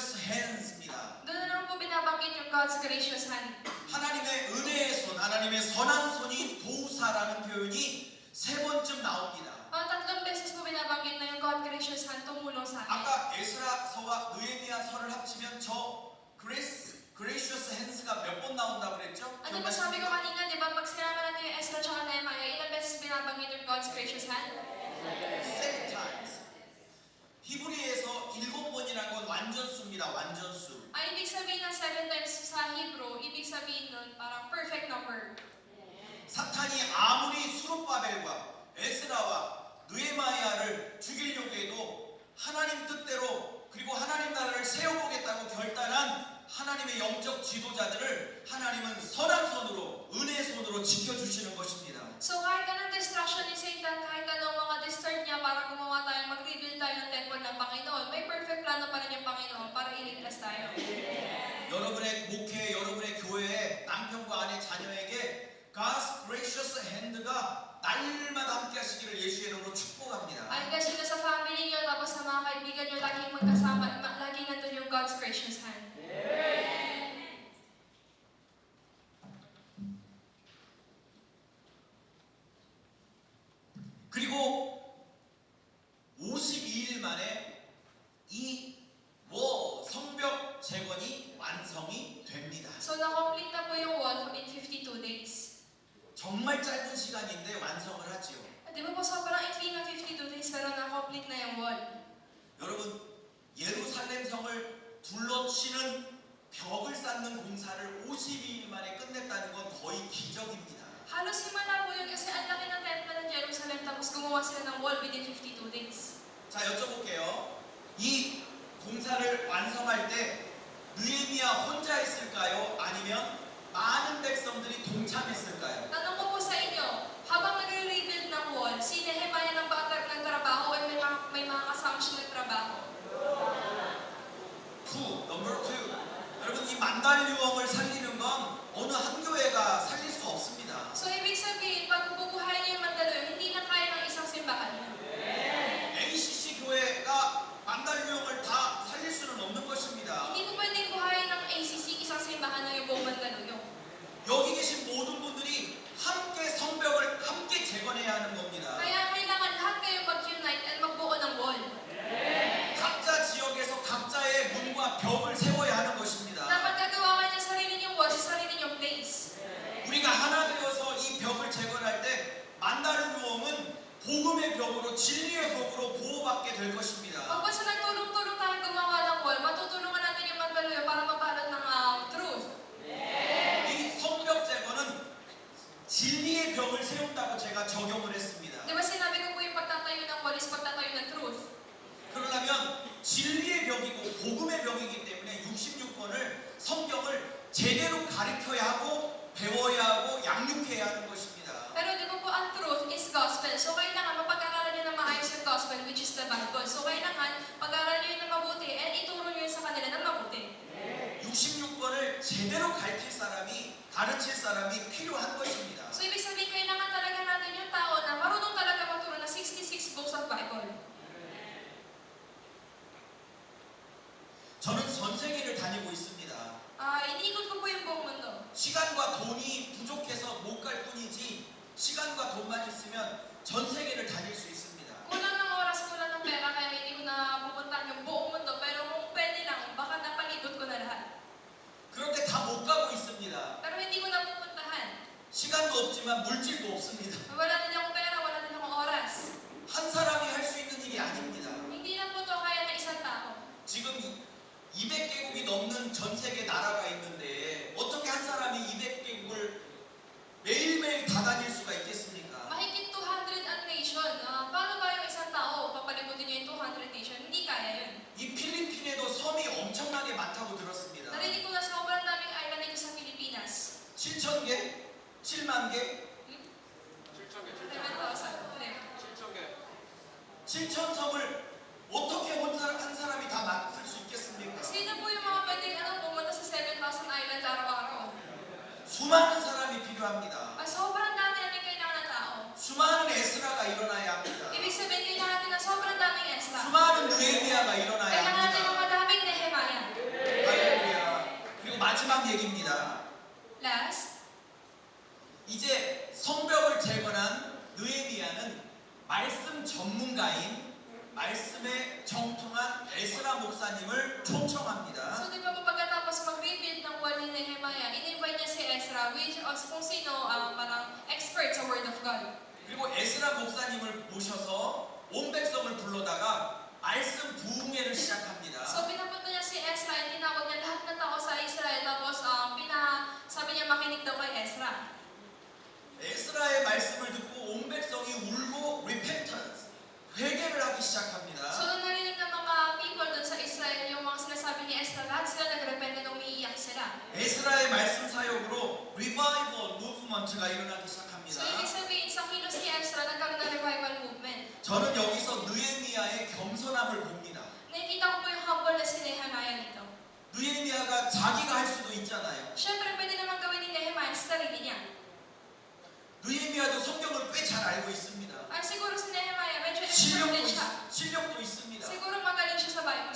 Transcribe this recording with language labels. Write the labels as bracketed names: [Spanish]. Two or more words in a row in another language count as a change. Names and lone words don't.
[Korean] hands입니다. [Filipino] Doon na naman po binabanggit yung [English] God's gracious hand. [Korean] 하나님의 은혜의 손, 하나님의 선한 손이 도우사라는 표현이 세 번쯤 나옵니다. [Filipino] Tatlong beses po binabanggit na yung [English] God gracious hand [Filipino] tumulong sa akin. [Korean] 아까 에스라서와 느헤미야서를 합치면 저 [English] gracious hands [Korean] 가 몇 번 na온다고 그랬죠? [Filipino] Ano ba sabi ko kanina, di ba? Pag sinama natin yung Ezra at Nehemiah, ilang beses binabanggit yung [English] God's gracious hand? 7 times. [Korean] 히브리에서 7번이라는 건 완전수입니다. 완전수. [Filipino] Ay, ibig sabihin ng 7 times sa Hebrew, ibig sabihin nun parang [English] perfect number. [Korean] 사탄이 아무리 수룹바벨과 에스라와 느헤미야를 죽이려고 해도 하나님 뜻대로 그리고 하나님 나라를 세워보겠다고 결단한 하나님의 영적 지도자들을 하나님은 선한 손으로 은혜의 손으로 지켜주시는 것입니다. [Filipino] So kahit anong distraction ni Satan, kahit anong mga distort niya para gumawa tayo, mag-rebuild tayo ng temple ng Panginoon, may perfect plano pa rin yung Panginoon para iligtas tayo. [Korean] 여러분의 목회, 여러분의 교회에 남편과 아내, 자녀에게 [English] God's gracious hand [Korean] 가 날마다 함께 하시기를 예수의 이름으로 축복합니다. [Filipino] At kasi na sa family niyo, tapos sa mga kaibigan niyo, laging magkasama, laging nandun yung [English] God's gracious hand. [Korean] 그리고 52일 만에 이 성벽 재건이 완성이 됩니다. [Filipino] So na-complete na po yung [English] wall in 52 days. [Korean] 정말 짧은 시간인데 완성을 하지요. [Filipino] Di ba po sobrang ikli ng 52 days pero na-complete na yung wall. [Korean] 여러분, 예루살렘 성을 둘러치는 벽을 쌓는 공사를 52일 만에 끝냈다는 건 거의 기적입니다. [Filipino] Halos himala po yun kasi ang laki ng temple ng Jerusalem tapos gumawa sila ng wall [English] within 52 days. [Korean] 자, 여쭤볼게요. 이 공사를 완성할 때 느헤미야 혼자 했을까요? 아니면 많은 백성들이 동참했을까요? [Filipino] Tanong ko po sa inyo, habang nagre-rebuild ng wall, si Nehemiah nagtrabaho at may mga kasama siya nagtrabaho. Number two. [Korean] 여러분, 이 만달유엉을 살리는 건 어느 한 교회가 살릴 수 없습니다. [Filipino] So ibig sabihin, pag bubuhayin niyo yung Mandaluyong, hindi na kaya ng isang simbahan yun. [Korean] ACC 교회가 만달유엉을 다 살릴 수는 없는 것입니다. [Filipino] Hindi po pwedeng buhayin ng ACC isang simbahan ng yung buong Mandaluyong. [Korean] 여기 계신 모든 분들이 함께 성벽을 함께 재건해야 하는 겁니다. [Filipino] Kaya kailangan lahat kayo mag-unite and magbuo ng wall. [Korean] 각자 지역에서 각자의 문과 벽을 세워야 하는 것입니다. [Filipino] Dapat gagawa kayo ng sarili niyong wall sa sarili niyong place. [Korean] 우리가 하나 되어서 이 벽을 재건할 때 만다르루엉은 복음의 벽으로 진리의 벽으로 보호받게 될 것입니다. [Filipino] Pag basta nagtulong-tulong tayo gumawa ng wall, matutulungan natin yung Mandaluyong para mabalot ng truth. [Korean] 이 성벽 재건은 진리의 벽을 세운다고 제가 적용을 했습니다. [Filipino] Di ba sinabi ko po yung pagtatayo ng wall is pagtatayo ng truth? [Korean] 그러려면 진리의 벽이고 복음의 벽이기 때문에 66권을 성경을 제대로 가르쳐야 하고 배워야 하고 양육해야 하는 것입니다. [Filipino] Pero di ba po ang [English] truth is gospel. [Filipino] So kailangan mapag-aralan niyo na maayos yung gospel [English] which is the Bible. [Filipino] So kailangan pag-aralan niyo na mabuti and ituro niyo sa kanila na mabuti. [Korean] 66권을 제대로 가르칠 사람이 필요한 것입니다. [Filipino] So ibig sabihin kailangan talaga natin yung tao na marunong talaga magturo ng [English] 66 books of Bible. [Korean] 저는 전 세계를 다니고 있습니다. [Filipino] Iniikot ko po yung buong mundo. [Korean] 시간과 돈이 부족해서 못 갈 뿐이지 시간과 돈만 있으면 전 세계를 다닐 수 있습니다. [Filipino] Kulang ng oras, kulang ng pera, kaya hindi ko na pupuntahan yung buong mundo. Pero kung pwede lang, baka napalibot ko na lahat. [Korean] 그런데 다 못 가고 있습니다. [Filipino] Pero hindi ko na pupuntahan. [Korean] 시간도 없지만 물질도 없습니다. [Filipino] Wala din akong pera, wala din akong oras. [Korean] 한 사람이 할 수 있는 일이 아닙니다. [Filipino] Hindi lang po ito kaya ng isang tao. [Korean] 지금 200개국이 넘는 전 세계 나라가 있는데 어떻게 한 사람이 200개국을 매일매일 다 다닐 수가 있겠습니까? [Filipino] Mahigit 200 ang nation. Paano ba yung isang tao papalibutin niyo yung 200 nation? Hindi kaya yun. [Korean] 이 필리핀에도 섬이 엄청나게 많다고 들었습니다. [Filipino] Narinig ko na sobrang daming island dito sa Pilipinas. [Korean] 7,000개? 7만 개? 7,000. 7,000섬을 어떻게 한 사람이 다 맡을 수 있겠습니까? [Filipino] Sino po yung mga pwedeng pumunta sa 7,000 islands araw-araw? [Korean] 수많은 사람이 필요합니다. [Filipino] Sobrang dami natin kailangan ng tao. [Korean] 수많은 에스라가 일어나야 합니다. [Filipino] Ibig sabihin, kailangan natin ng sobrang daming Ezra. [Korean] 수많은 느헤미야가 일어나야 [Filipino] Kailangan natin ng [Korean] 합니다. [Filipino] madaming Nehemiah. [Korean] 마지막 얘기입니다. [Filipino] Last, [Korean] 이제 성벽을 재건한 느헤미야는 말씀 전문가인 말씀에 정통한 에스라 목사님을 초청합니다. [Filipino] so di ba po pagkatapos mag-rebuild ng wall ni Nehemiah, in-invite niya si Ezra, which is kung sino parang expert sa [English] Word of God. [Korean] 그리고 에스라 목사님을 모셔서 온 백성을 불러다가 말씀 부흥회를 시작합니다. [Filipino] So pinapunta niya si Ezra at tinawag niya lahat ng tao sa Israel, tapos sabi niya makinig daw kay Ezra. [Korean] 에스라의 말씀을 듣고 온 백성이 울고 repentance, 회개를 하기 시작합니다. [Filipino] So nung narinig ng mga people doon sa Israel yung mga sinasabi ni Ezra, lahat sila nag-repent at umiiyak sila. [Korean] 에스라의 말씀 사역으로 [English] revival movement [Korean] 가 일어나기 [Filipino] So [Korean] 시작합니다. [Filipino] ibig sabihin, sa kilos ni Ezra, nagkaroon ng [English] revival movement. [Korean] 저는 여기서 느헤미야의 겸손함을 봅니다. [Filipino] Nakikita ko po yung humbleness ni Nehemiah dito. [Korean] 느헤미야가 자기가 할 수도 있잖아요. [Filipino] Siyempre, pwede naman gawin ni Nehemiah sa sarili niya. [Korean] 느헤미야도 성경을 꽤 잘 알고 있습니다. [Filipino] Siguro si Nehemiah, medyo expert din siya. [Korean] 실력도 있습니다. [Filipino] Siguro magaling siya sa Bible.